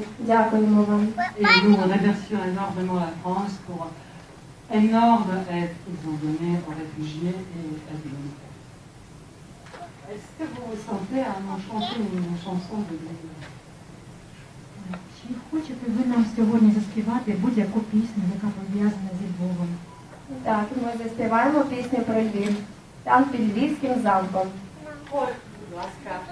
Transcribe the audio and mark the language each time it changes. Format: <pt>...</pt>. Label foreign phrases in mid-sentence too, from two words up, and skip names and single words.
<uk>Дякуємо вам.</uk> <fr>Et nous remercions énormément la France pour énorme aide qu'ils ont donnée aux réfugiés et à l'humanitaire. Est-ce que vous vous sentez à nous chanter une chanson de Lviv?</fr> <uk>Чи хочете ви нам сьогодні заспівати будь-яку пісню, яка пов'язана зі Львовом? Так, ми заспіваємо пісню про Львів. Там під Львівським замком. Ой, будь ласка.</uk>